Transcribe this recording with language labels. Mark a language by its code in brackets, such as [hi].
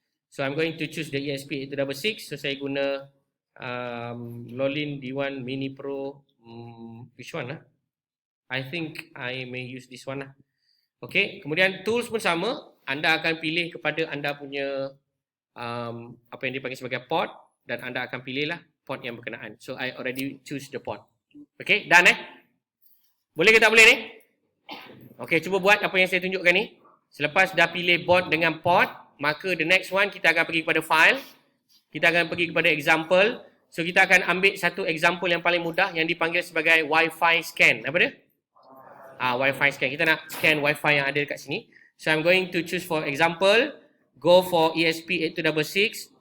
[en] So I'm going to choose the ESP8266. [ms] So saya guna [en] Lolin D1 Mini Pro. Which one lah? I think I may use this one lah. [ms] Okay, kemudian tools pun sama. Anda akan pilih kepada anda punya apa yang dipanggil sebagai port, dan anda akan pilihlah port yang berkenaan. [en] So I already choose the port. [ms] Okay, done Boleh ke tak boleh ni? Okay, cuba buat apa yang saya tunjukkan ni. Selepas dah pilih board dengan port, maka [en] the next one [ms] kita akan pergi kepada file. Kita akan pergi kepada example. So kita akan ambil satu example yang paling mudah yang dipanggil sebagai Wi-Fi scan. Apa dia? Wi-Fi scan. Kita nak scan Wi-Fi yang ada dekat sini. [en] So I'm going to choose for example, go for ESP8266.